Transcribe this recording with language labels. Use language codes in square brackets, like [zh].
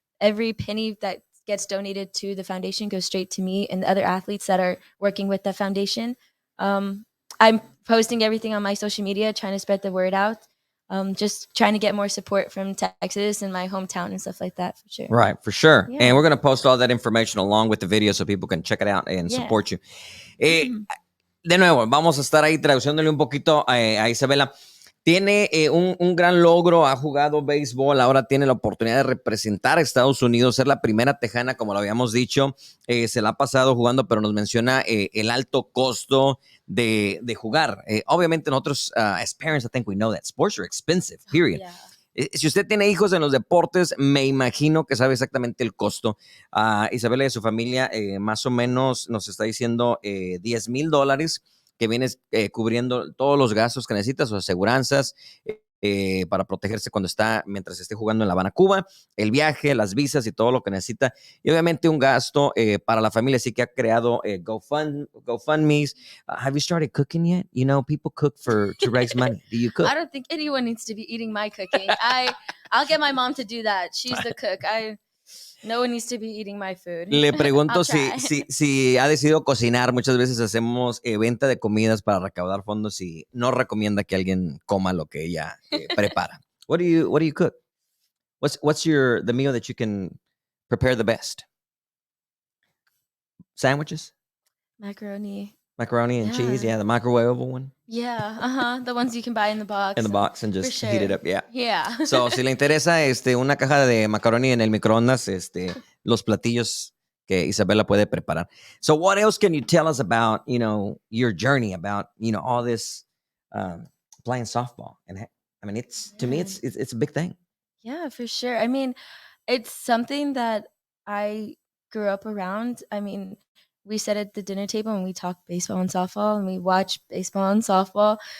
[en] Every penny that gets donated to the foundation goes straight to me and the other athletes that are working with the foundation. I'm posting everything on my social media, trying to spread the word out. Just trying to get more support from Texas and my hometown and stuff like that for sure. Right, for sure. Yeah. And we're going to post all that information along with the video so people can check it out and Yeah. support you. [es] De nuevo, vamos a estar ahí traduciéndole un poquito a Isabela. Tiene un gran logro, ha jugado béisbol, ahora tiene la oportunidad de representar a Estados Unidos, ser la primera tejana, como lo habíamos dicho, se la ha pasado jugando, pero nos menciona el alto costo de jugar. Obviamente nosotros, [en] as parents, I think we know that sports are expensive, period. Yeah. [es] Si usted tiene hijos en los deportes, me imagino que sabe exactamente el costo. Isabela y su familia más o menos nos está diciendo $10,000 que viene cubriendo todos los gastos que necesita, sus aseguranzas, para protegerse mientras esté jugando en La Habana, Cuba, el viaje, las visas y todo lo que necesita. Y obviamente un gasto para la familia, así que ha creado GoFundMe's. [en] Have you started cooking yet? You know, people cook to raise money. Do you cook? I don't think anyone needs to be eating my cooking. I'll get my mom to do that. She's the cook. No one needs to be eating my food. [es] Le pregunto [en] I'll try. [es] si ha decidido cocinar. Muchas veces hacemos venta de comidas para recaudar fondos y no recomienda que alguien coma lo que ella prepara. [en] What do you cook? What's the meal that you can prepare the best? Sandwiches? Macaroni. Macaroni and cheese? Yeah, the microwavable one. Yeah, the ones you can buy in the box. In the box and just heat it up, yeah. Yeah. [es] So, si le interesa una caja de macaroni en el microondas, los platillos que Isabella puede preparar. [en] So, what else can you tell us about, your journey, about, all this playing softball? And I mean, to me, it's a big thing. Yeah, for sure. I mean, it's something that I grew up around. I mean, we sit at the dinner table and we talk baseball and softball, and we watch baseball and softball.